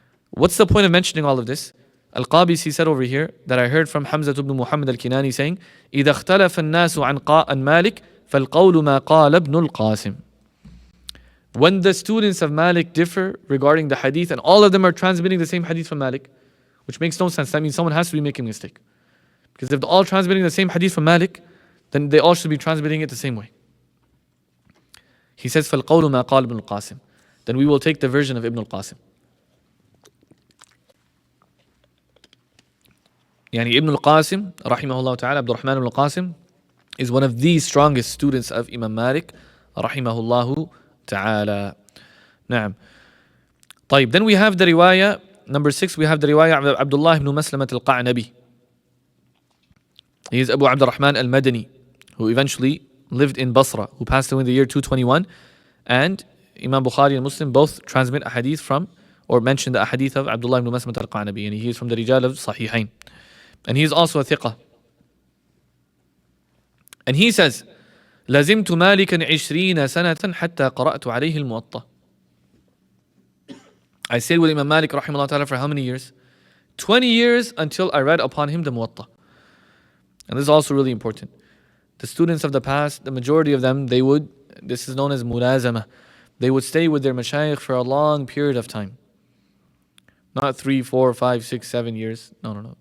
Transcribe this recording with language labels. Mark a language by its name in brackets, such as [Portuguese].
[English] What's the point of mentioning all of this? Al-Qabisi said over here that I heard from Hamza ibn Muhammad al-Kinani saying, [Arabic] إِذَا اخْتَلَفَ النَّاسُ عَنْ Malik فَالْقَوْلُ مَا قَالَ ابْنُ الْقَاسِمِ. [English] When the students of Malik differ regarding the hadith and all of them are transmitting the same hadith from Malik, which makes no sense, that means someone has to be making a mistake. Because if they're all transmitting the same hadith from Malik, then they all should be transmitting it the same way. He says, [Arabic] فَالْقَوْلُ مَا قَالَ ابْنُ الْقَاسِمِ. [English] Then we will take the version of Ibn al-Qasim. Yani Ibn al-Qasim, rahimahullah ta'ala, Abdurrahman ibn al-Qasim, is one of the strongest students of Imam Malik, rahimahullah ta'ala. Na'am. [Arabic] طيب, [English] then we have the riwayah, number 6, we have the riwayah of Abdullah ibn Maslamat al-Qa'nabi. He is Abu Abdurrahman al-Madani, who eventually lived in Basra, who passed away in the year 221. And Imam Bukhari and Muslim both transmit a hadith from, or mention the hadith of Abdullah ibn Maslamat al-Qa'nabi, and he is from the Rijal of Sahihain. And he is also a thiqah. And he says, [Arabic] لَزِمْتُ مَالِكًا 20 سَنَةً حَتَّى قَرَأْتُ عَلَيْهِ الْمُوَطَّة. [English] I stayed with Imam Malik rahimahullah ta'ala for how many years? 20 years until I read upon him the Muwaṭṭa. And this is also really important. The students of the past, the majority of them, this is known as mulazama. They would stay with their mashayikh for a long period of time. Not 3, 4, 5, 6, 7 years. No.